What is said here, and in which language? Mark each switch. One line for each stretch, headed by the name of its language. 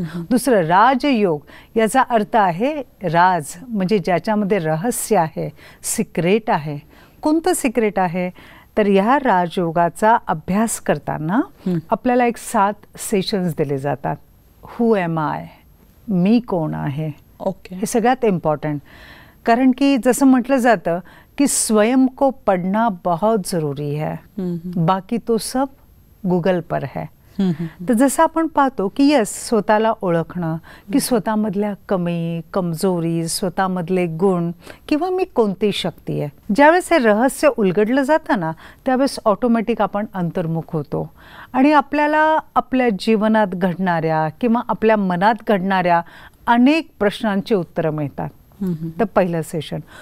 Marathi: दुसरं राजयोग याचा अर्थ आहे राज, म्हणजे ज्याच्यामध्ये रहस्य आहे, सिक्रेट आहे. कोणतं सिक्रेट आहे तर ह्या राजयोगाचा अभ्यास करताना आपल्याला एक 7 सेशन्स दिले जातात.
English: who am I,
Marathi: मी कोण आहे. ओके. हे सगळ्यात इम्पॉर्टंट, कारण की जसं म्हटलं जातं की
Hindi: स्वयं को पढ़ना बहुत जरूरी है, बाकी तो सब गूगल पर है.
Marathi: तर जसं आपण पाहतो की यस, स्वतःला ओळखणं की स्वतःमधल्या कमी, कमजोरी, स्वतःमधले गुण किंवा मी कोणती शक्ती आहे, ज्यावेळेस हे रहस्य उलगडलं जातं ना त्यावेळेस ऑटोमॅटिक आपण अंतर्मुख होतो आणि आपल्याला आपल्या जीवनात घडणाऱ्या किंवा आपल्या मनात घडणाऱ्या अनेक प्रश्नांची उत्तरं मिळतात. तर पहिलं सेशन.